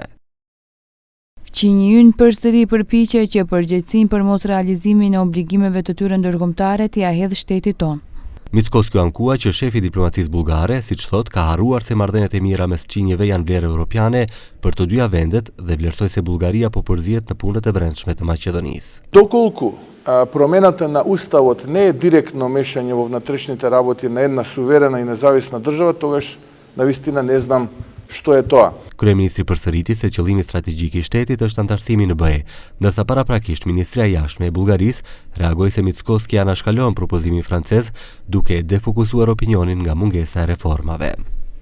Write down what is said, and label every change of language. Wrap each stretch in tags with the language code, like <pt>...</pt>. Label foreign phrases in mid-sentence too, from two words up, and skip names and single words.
<sq>Qinjyn përsëri përpiqe që përgjegjësinë për mos realizimin e obligimeve të tyre ndërkombëtare t'ia hedhë shteti tonë. Mickoski ankua që shefi i diplomacisë bullgare, siç thot, ka harruar se marrëdhëniet e mira mes qinjeve janë vlerë europiane për të dyja vendet dhe vlerësoi se Bullgaria po përzihet në punët e brendshme të Maqedonisë.</sq> <mk>Доколку промената на уставот не е директно мешање во внатрешните работи на една суверена и независна држава, тогаш навистина не знам што е тоа.</mk> <sq>Kryeministri përsëriti se qëllimi strategjik i shtetit është antarësimi në BE, ndërsa paraprakisht Ministria e Jashtme e Bullgarisë reagoi se Mickoski anashkalon propozimin francez duke defokusuar opinionin nga mungesa e reformave.</sq>